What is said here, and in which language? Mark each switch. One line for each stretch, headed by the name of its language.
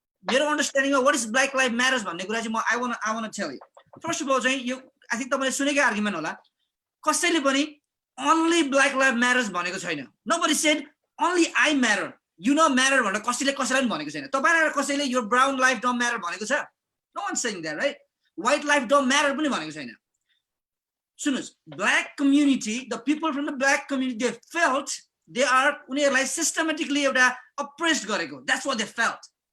Nepali: मेरो
English: understanding of what is Black Lives Matters
Nepali: भन्ने कुरा चाहिँ म
English: I want to tell you. First of all
Nepali: चाहिँ यो I think तपाईले सुनेकै आर्गुमेन्ट होला. कसैले पनि only Black Lives Matters भनेको छैन.
English: Nobody said only I matter.
Nepali: You know matter भनेर कसैले कसैलाई पनि भनेको छैन. तपाईहरुले कसैले
English: your brown life don't matter
Nepali: भनेको छ?
English: No one saying that, right? White life don't matter
Nepali: पनि भनेको छैन.
English: Sunos, black community, the people from the black community, they felt they are like systematically oppressed
Nepali: gareko.
English: That's what they felt.